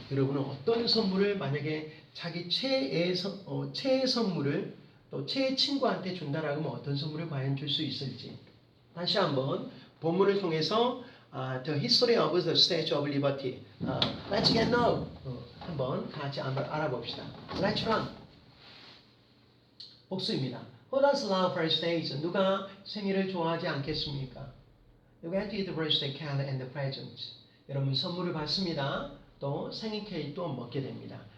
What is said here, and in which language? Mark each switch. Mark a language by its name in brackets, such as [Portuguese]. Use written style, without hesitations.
[Korean] 여러분은 어떤 선물을 만약에 자기 최애 선물을 또 최애 친구한테 준다라고 하면 어떤 선물을 과연 줄 수 있을지 다시 한번 본문을 통해서 The History of the Statue of Liberty [English] Let's get know [Korean] 한번 같이 한번 알아봅시다. Let's run 복수입니다. [English] Who does love birthdays? [Korean] 누가 생일을 좋아하지 않겠습니까? [English] You get to eat the birthday cake and the presents. [Korean] 여러분 선물을 받습니다. 또 생일 케이크도 먹게 됩니다.